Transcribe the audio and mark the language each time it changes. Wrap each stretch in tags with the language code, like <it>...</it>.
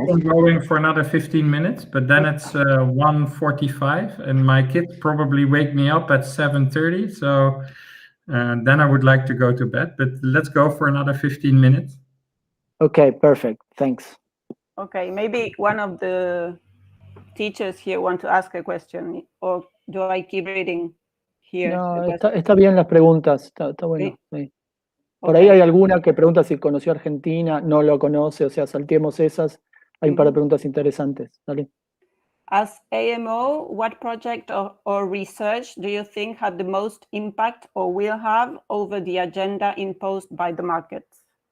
<en>keep on going for another 15 minutes, but then it's 1:45, and my kids probably wake me up at 7:30, so then I would like to go to bed, but let's go for another 15 minutes. Okay, perfect, thanks. Okay, maybe one of the teachers here want to ask a question, or do I keep reading here?</en> <es>No, está bien las preguntas, está bueno. Sí. Por ahí</es> <en>Okay.</en> <es>hay alguna que pregunta si conoció Argentina, no lo conoce, o sea, salteemos esas. Hay un par de preguntas interesantes. Dale.</es> <en>As AMO, what project or research do you think had the most impact or will have over the agenda imposed by the markets?</en>